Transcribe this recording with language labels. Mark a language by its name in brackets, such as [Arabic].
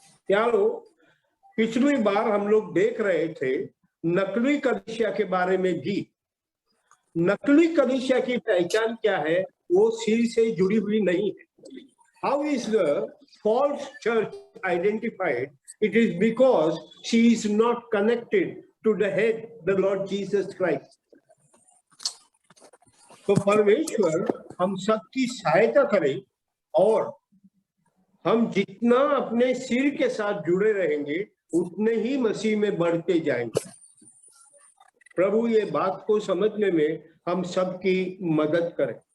[Hindi] यारो, पिछली बार हम लोग देख रहे थे नकली कलीसिया के बारे में भी। नकली कलीसिया की पहचान क्या है? वो सिर से जुड़ी हुई नहीं है। [English] How is the false church identified? It is because she is not connected to the head, the Lord Jesus Christ. [Hindi] तो परमेश्वर हम सबकी सहायता करे और हम जितना अपने सिर के साथ जुड़े रहेंगे उतने ही मसीह में बढ़ते जाएंगे। प्रभु ये बात को समझने में हम सबकी मदद करें।